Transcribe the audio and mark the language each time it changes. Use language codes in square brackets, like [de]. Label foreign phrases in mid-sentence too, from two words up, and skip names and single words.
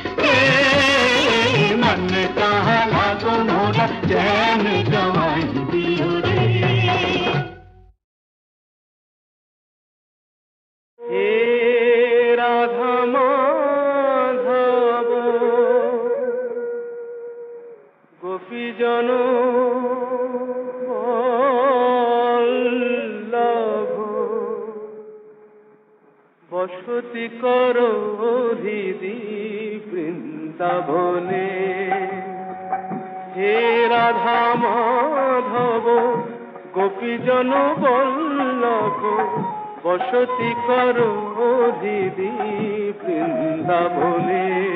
[hi] मन कहाँ लागो मोरा चैन गवाई दियो रे। [bn] হে রাধা মাধব গোপী জন বল্লভ বসতি করো হৃদি বৃন্দাবনে। হে রাধা মাধব গোপীজন বল্লভ বসতি করো হৃদি বৃন্দাবনে।